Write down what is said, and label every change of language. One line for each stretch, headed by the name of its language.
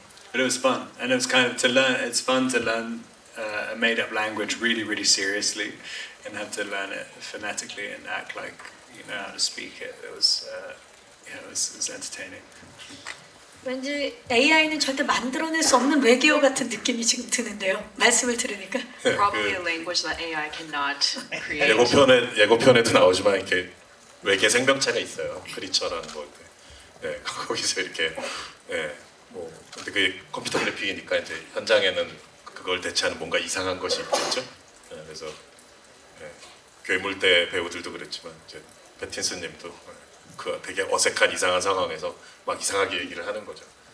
English: But it was fun, and it was kind of to learn. It's fun to learn a made-up language really, really seriously, and have to learn it phonetically and act like you know how to speak it. It was entertaining.
Korean: 왠지 AI는 절대 만들어낼 수 없는 외계어 같은 느낌이 지금 드는데요. 말씀을 들으니까.
English: Probably a language that AI cannot create.
Korean: 예고편에도 나오지만 이렇게 외계 생명체가 있어요. 크리처라는 거. 네, 거기서 이렇게 뭐 근데 그게 컴퓨터 그래픽이니까 이제 현장에는 그걸 대체하는 뭔가 이상한 것이 있겠죠. 그래서 괴물대 배우들도 그랬지만 이제 패틴슨님도 그 되게 어색한 이상한 상황에서 막 이상하게 얘기를 하는 거죠.